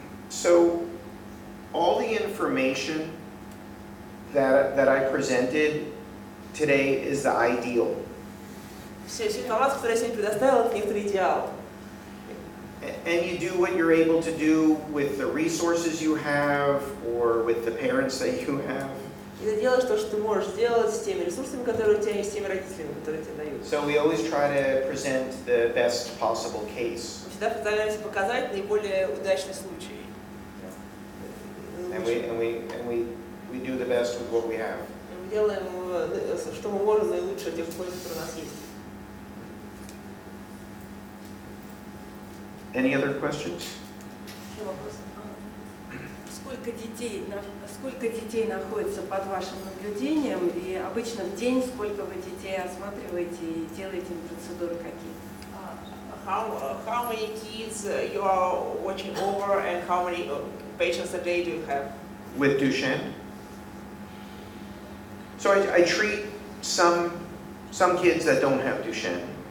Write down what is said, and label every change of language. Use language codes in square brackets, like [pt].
[en] So all the information that I presented today is the ideal. [ru] Вся информация, которую я сегодня предоставила, это некоторый идеал. [en] And you do what you're able to do with the resources you have or with the parents that you have. [ru] И ты делаешь то, что ты можешь сделать с теми ресурсами, которые у тебя есть, с теми родителями, которые тебе дают. [en] So we always try to present the best possible case. [ru] Мы всегда постараемся показать наиболее удачный случай. [en] And we do the best with what we have. [ru] Мы делаем, что мы можем, наилучшее тех условий, которые у нас есть. [en] Any other questions? [ru] Еще вопросы? Сколько детей находится под вашим наблюдением, и обычно в день сколько вы детей осматриваете и делаете им процедуры какие? [en] How many kids you are watching over, and how many patients a day do you have? With Duchenne? So I treat some kids that don't have Duchenne.